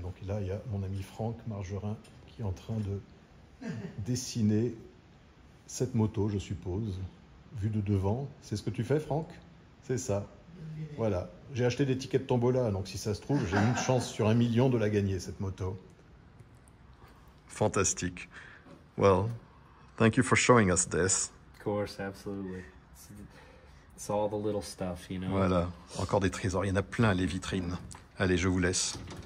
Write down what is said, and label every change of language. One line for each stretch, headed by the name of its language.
French: Donc là, il y a mon ami Franck Margerin qui est en train de dessiner cette moto, je suppose, vue de devant. C'est ce que tu fais, Franck? C'est ça. Voilà, j'ai acheté des tickets de tombola, donc si ça se trouve, j'ai une chance sur 1 million de la gagner, cette moto. Fantastique.
English: Well, thank you for showing us this. Of course, absolutely. It's all the little stuff, you know.
French: Voilà, encore des trésors, il y en a plein les vitrines. Allez, je vous laisse.